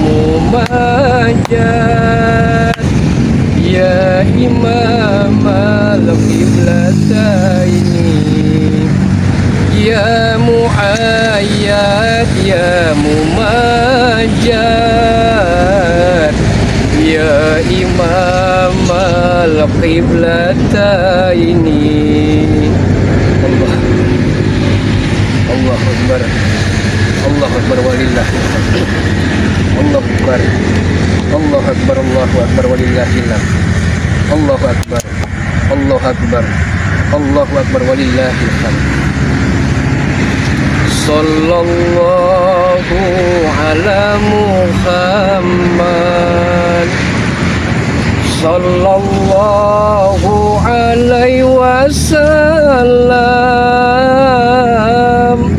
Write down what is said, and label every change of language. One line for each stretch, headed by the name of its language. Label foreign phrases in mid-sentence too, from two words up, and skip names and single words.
Arabic: ممجد يا إمام القبلتين، يا مؤيد يا ممجد يا إمام القبلتين. الله. أكبر. الله أكبر ولله. الله أكبر. الله أكبر. الله أكبر ولله لله. الله أكبر. الله أكبر. الله أكبر ولله الحمد. صلى الله على محمد. صلى الله عليه وسلم.